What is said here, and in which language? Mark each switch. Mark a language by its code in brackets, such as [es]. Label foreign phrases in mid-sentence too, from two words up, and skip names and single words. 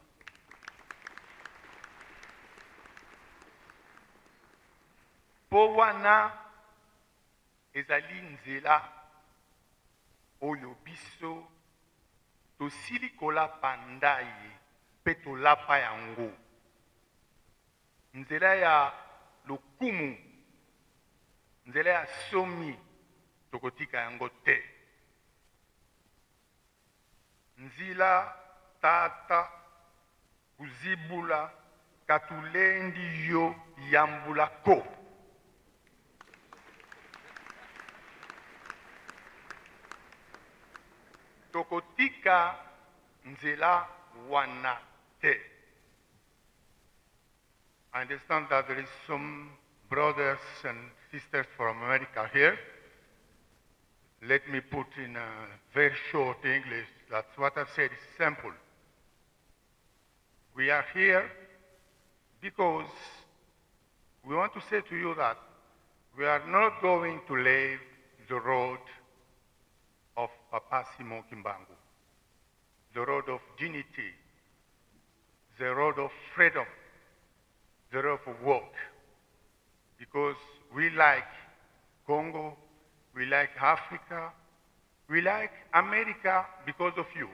[ln] Po wana ezali nzela oyo biso tosili kolapa ndai mpe tolapa yango. Nzela ya lokumu, nzela ya somi tokotika yango te. [kg] Nzila tata kuzibula katulendi yo yambula ko. [ln] Tokotika nzela wana te. [en] I understand that there is some brothers and sisters from America here. Let me put in a very short English. That's what I said. It's simple. We are here because we want to say to you that we are not going to leave the road of Papa Simon Kimbangu, the road of dignity, the road of freedom, the road of work, because we like Congo, we like Africa, we like America because of you.